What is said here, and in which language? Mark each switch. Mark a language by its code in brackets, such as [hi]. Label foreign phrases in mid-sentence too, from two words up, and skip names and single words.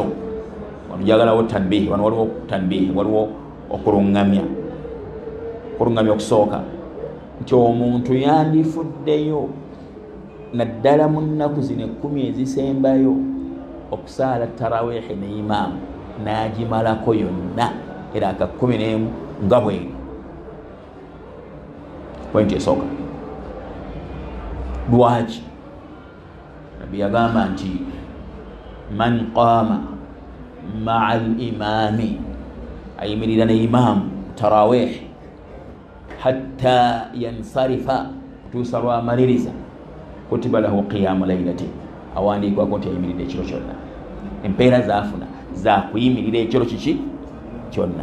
[lg] Njagalawo tanbihi, wano waliwo tanbihi, waliwo okulungamya okusooka nti omuntu yandifuddeyo naddala mu nnaku zino 10 ezisembayo okusaala tarawihi ne imaamu n'agimalako yonna era aka 11 nga bweri. Pointi esooka, lwaki nabbi yagamba nti [ar] من قام مع الإمام, [lg] ayimirira ne imaamu tarawih [ar] حتى ينصرف, [lg] kutuusa lwamaliriza, [ar] كتب له قيام ليلة, [lg] awandiikibwako nti ayimiridde ekiro kyonna. Empeera zaafuna zakuyimirira ekiro kiki kyonna.